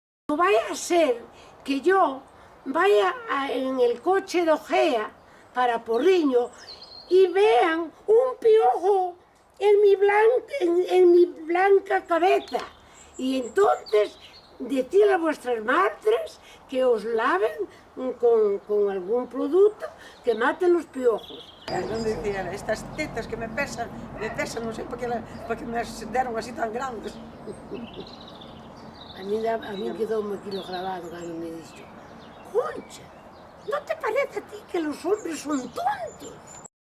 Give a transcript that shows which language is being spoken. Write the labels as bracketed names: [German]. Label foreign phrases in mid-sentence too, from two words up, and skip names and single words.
[Spanish] No vaya a ser que yo vaya en el coche de Ojea para Porriño y vean un piojo en mi blanca cabeza. Y entonces decirle a vuestras madres que os laven con algún producto que mate los piojos. [Galician] Non decía, estas tetas que me pesan, non sei por que me deron así tan grandes. A mí quedoume aquí lo grabado cando me dixo: Concha, [Spanish] ¿no te parece a ti que los hombres son tontos?